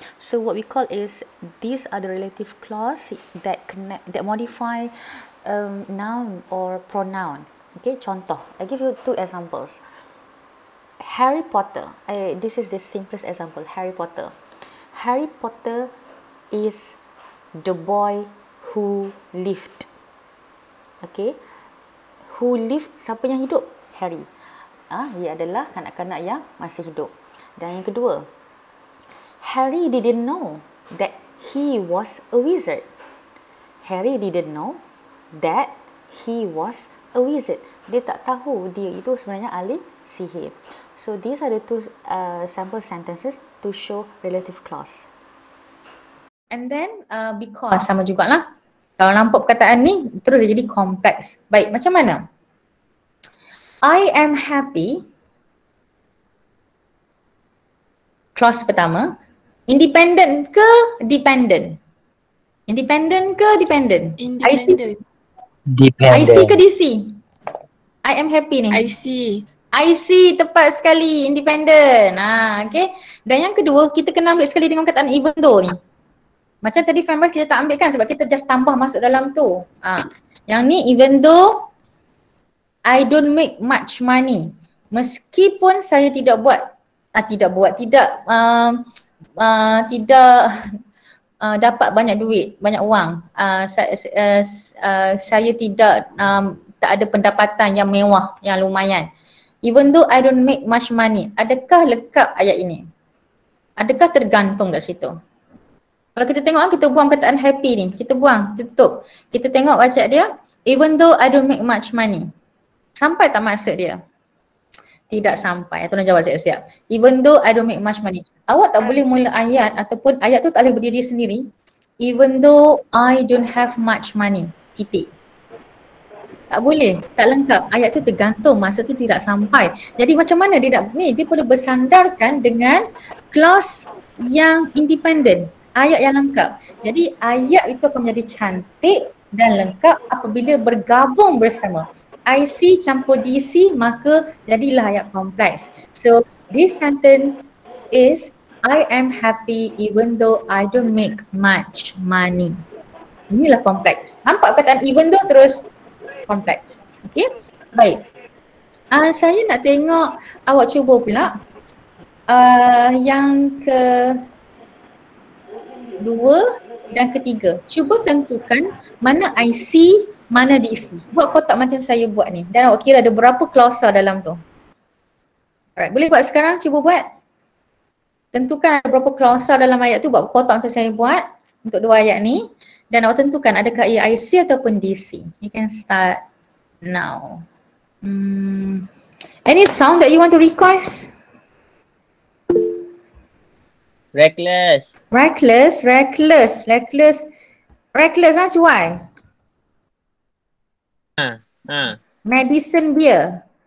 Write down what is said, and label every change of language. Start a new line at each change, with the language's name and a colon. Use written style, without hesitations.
English: So what we call is, these are the relative clause that modify noun or pronoun. Okay,
Malay: contoh.
English: I give you two examples. Harry Potter. This is the simplest example. Harry Potter. Harry Potter is the boy who lived. Okay. Who lived,
Malay: siapa yang hidup? Harry. Dia adalah kanak-kanak yang masih hidup. Dan yang kedua,
English: Harry didn't know that he was a wizard. Harry didn't know that he was a wizard.
Malay: Dia tak tahu dia itu sebenarnya ahli sihir.
English: So these are the two sample sentences to show relative clause. And then because
Malay: sama jugalah. Kalau nampak perkataan ni terus dia jadi kompleks. Baik, macam mana?
English: I am happy.
Malay: Clause pertama, independent ke dependent? Independent ke dependent? Independent. IC ke DC? I am happy ni. IC tepat sekali, independent. Okay. Dan yang kedua, kita kena ambil sekali dengan perkataan even though ni. Macam tadi fan boys kita tak ambil kan sebab kita just tambah masuk dalam tu. Yang ni
English: even though I don't make much money.
Malay: Meskipun saya tidak dapat banyak duit, banyak wang. Saya tak ada pendapatan yang mewah, yang lumayan.
English: Even though I don't make much money.
Malay: Adakah lekat ayat ini? Adakah tergantung kat situ? Kalau kita tengok, kita buang perkataan happy ni. Kita buang, tutup. Kita tengok baca dia,
English: even though I don't make much money.
Malay: Sampai tak maksud dia? Tidak sampai. Tuan jawab siap-siap.
English: Even though I don't make much money.
Malay: Awak tak boleh mula ayat ataupun ayat tu tak boleh berdiri sendiri.
English: Even though I don't have much money.
Malay: Titik. Tak boleh. Tak lengkap. Ayat tu tergantung. Masa tu tidak sampai. Jadi macam mana dia nak ni? Dia perlu bersandarkan dengan clause yang independent. ayat yang lengkap. Jadi ayat itu akan menjadi cantik dan lengkap apabila bergabung bersama. IC campur DC maka jadilah ayat kompleks.
English: So this sentence is I am happy even though I don't make much money.
Malay: Inilah kompleks. Nampak perkataan even though terus kompleks. Okay, baik. Saya nak tengok awak cuba pula yang kedua dan ketiga. Cuba tentukan mana IC, mana DC. Buat kotak macam saya buat ni. Dan awak kira ada berapa klausa dalam tu. Alright, boleh buat sekarang? Cuba buat. Tentukan ada berapa klausa dalam ayat tu. Buat kotak macam saya buat untuk dua ayat ni. Dan awak tentukan adakah ia IC ataupun DC.
English: You can start now. Any sound that you want to request? Reckless.
Malay: Reckless, cuai.
English: Medicine beer.